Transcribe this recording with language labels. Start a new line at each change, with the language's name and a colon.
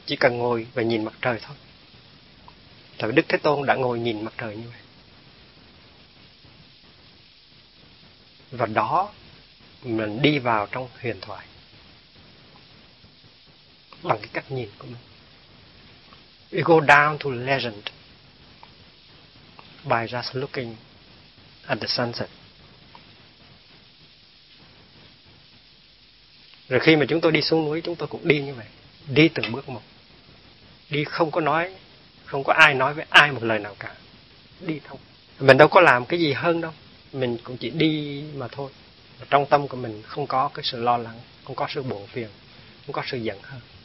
Vietnamese: Chỉ cần ngồi và nhìn mặt trời thôi. Tại vì Đức Thế Tôn đã ngồi nhìn mặt trời như vậy. Và đó, mình đi vào trong huyền thoại bằng cái cách nhìn của mình.
English: We go down to legend by just looking at the sunset.
Vietnamese: Rồi khi mà chúng tôi đi xuống núi, chúng tôi cũng đi như vậy, đi từng bước một, đi không có nói, không có ai nói với ai một lời nào cả, đi thôi. Mình đâu có làm cái gì hơn đâu, mình cũng chỉ đi mà thôi. Trong tâm của mình không có cái sự lo lắng, không có sự buồn phiền, không có sự giận hờn.